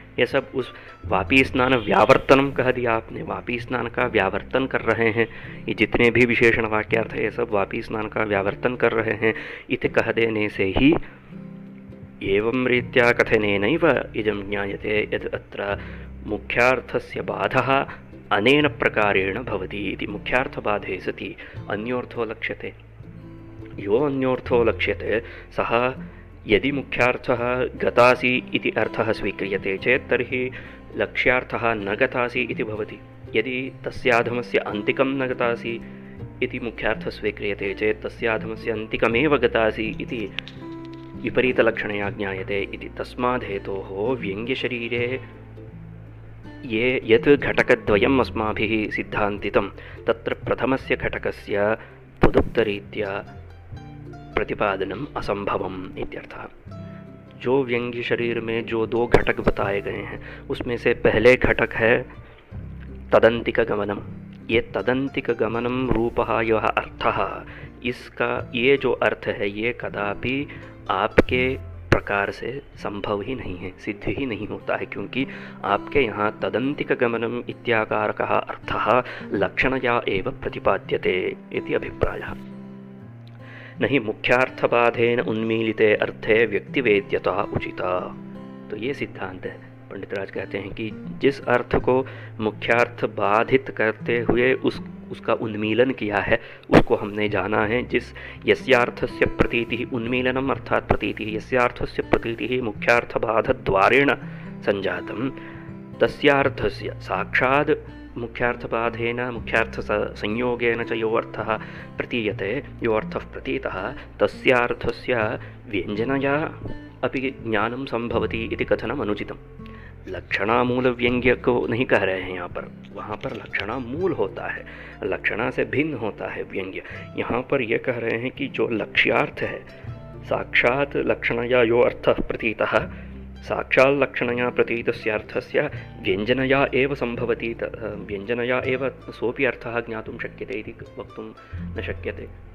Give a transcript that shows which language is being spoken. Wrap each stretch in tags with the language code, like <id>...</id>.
<hi>ये सब उस वापी स्नान व्यावर्तनम कह दिया आपने, वापी स्नान का व्यावर्तन कर रहे हैं। ये जितने भी विशेषण वाक्यार्थ है ये सब वापी स्नान का व्यावर्तन कर रहे हैं।</hi> <sa>इति</sa> <hi>कह देने से ही</hi> <sa>एवं रीत्या कथनेनैव इदं ज्ञायते यत् अत्र मुख्यार्थस्य बाधः अनेन प्रकारेण भवति इति। मुख्यार्थबाधे सति अन्योर्थो लक्ष्यते। यो अन्योर्थो लक्ष्यते सः यदि मुख्यार्थः गतासि इति अर्थः स्वीक्रियते चेत् तर्हि लक्ष्यार्थः न गतासि इति भवति। यदि तस्याधमस्य अन्तिकं न गतासि इति मुख्यार्थः स्वीक्रियते चेत् तस्याधमस्य अन्तिकमेव गतासि इति विपरीतलक्षणया ज्ञायते इति। तस्माद्धेतोः व्यङ्ग्यशरीरे ये यत् घटकद्वयम् अस्माभिः सिद्धान्तितं तत्र प्रथमस्य घटकस्य तदुक्तरीत्या प्रतिपादनम असंभवम इत्यर्थः।</sa> <hi>जो व्यंग्य शरीर में जो दो घटक बताए गए हैं उसमें से पहले घटक है तदंतिक गमनम। ये</hi> <sa>तदंतिक गमनम रूपः यह अर्थः,</sa> <hi>इसका ये जो अर्थ है ये कदापि आपके प्रकार से संभव ही नहीं है, सिद्ध ही नहीं होता है, क्योंकि आपके यहाँ</hi> <sa>तदंतिक गमनम इत्याकारकः अर्थः लक्षणया एव प्रतिपाद्यते इति अभिप्रायः। नहीं मुख्यार्थबाधेन उन्मीलिते अर्थे व्यक्तिवेद्यता उचिता।</sa> <hi>तो ये सिद्धांत है। पंडितराज कहते हैं कि जिस अर्थ को मुख्यार्थ बाधित करते हुए उसका उन्मीलन किया है उसको हमने जाना है।</hi> <sa>जिस यस्यार्थस्य प्रतीति उन्मीलनम अर्थात प्रतीति यस्यार्थस्य प्रतीति मुख्यार्थबाधद्वारेण संजातं तस्यार्थस्य साक्षात् मुख्यार्थबाधेन मुख्यार्थ संयोगेन च यो अर्थः प्रतीयते, यो अर्थः प्रतीतः तस्यार्थस्य व्यञ्जनया अपि ज्ञानं संभवति इति कथनम् अनुचितम्।</sa> <hi>लक्षणा मूल व्यंग्य को नहीं कह रहे हैं यहाँ पर, वहाँ पर लक्षणा मूल होता है, लक्षणा से भिन्न होता है व्यंग्य। यहाँ पर यह कह रहे हैं कि जो लक्ष्यार्थ है</hi> <sa>साक्षात् लक्षणया यो अर्थः प्रतीतः साक्षाल्लक्षणया प्रतीतस्यार्थस्य व्यञ्जनया एव संभवति, व्यञ्जनया एव सोऽपि अर्थः ज्ञातुं शक्यते इति वक्तुं न शक्यते।</sa>